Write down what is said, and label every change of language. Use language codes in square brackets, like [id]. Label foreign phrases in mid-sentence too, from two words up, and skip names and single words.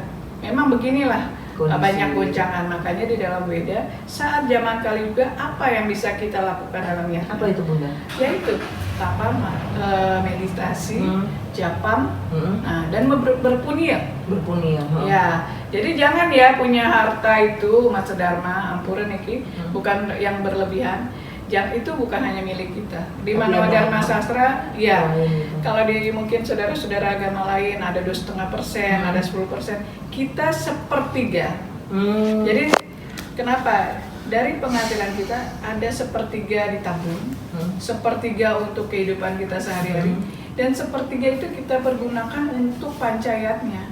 [id] Memang beginilah banyak goncangan. Makanya di dalam Weda saat zaman Kali Yuga, apa yang bisa kita lakukan dalamnya? Apa itu Bunda? Yaitu tapam, meditasi, japam, dan berpunia. Ya, jadi jangan ya punya harta itu umat sedharma, [ban] ampura niki, [id] bukan yang berlebihan. Itu bukan hanya milik kita. Di Manawa Dharma Sastra, ya, kalau di mungkin saudara-saudara agama lain ada 2,5%, ada 10%, kita sepertiga. Jadi Kenapa? Dari penghasilan kita ada sepertiga ditabung, sepertiga untuk kehidupan kita sehari-hari, dan sepertiga itu kita pergunakan untuk pancayatnya.